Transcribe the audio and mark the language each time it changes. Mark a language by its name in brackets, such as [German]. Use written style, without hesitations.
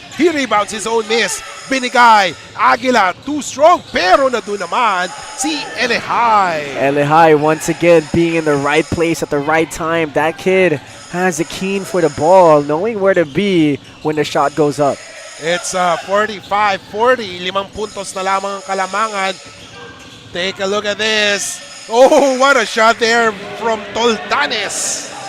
[English] He rebounds his own miss. [Filipino] Binigay. Aguila, [English] too strong. [Filipino] Pero nandun naman si Elehai. [English] Elehai once again being in the right place at the right time. That kid has a keen for the ball, knowing where to be when the shot goes up. It's 45-40. [Filipino] 5 puntos na lamang ang Kalamangan. [English] Take a look at this. Oh, what a shot there from Toltanes.